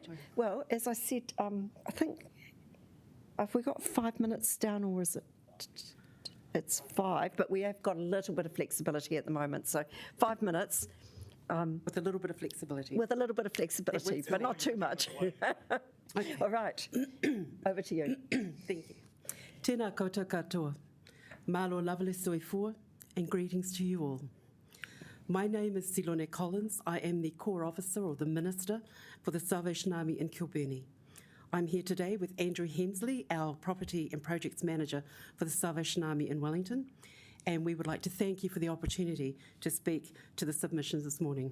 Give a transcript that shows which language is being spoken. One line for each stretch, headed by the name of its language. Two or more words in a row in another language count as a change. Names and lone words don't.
English: Well, as I said, I think, have we got 5 minutes down, or is it? It's 5, but we have got a little bit of flexibility at the moment. So 5 minutes. With a little bit of flexibility. With a little bit of flexibility, but not too much. Okay. All right. Over to you. Thank you.
Māori: Tēnā koutou katoa.
Samoan: Malo lovely soifua,
English: and greetings to you all. My name is Silone Collins. I am the Corps Officer or the Minister for the Salvation Army in Kilburnie. I'm here today with Andrew Hensley, our Property and Projects Manager for the Salvation Army in Wellington, and we would like to thank you for the opportunity to speak to the submissions this morning.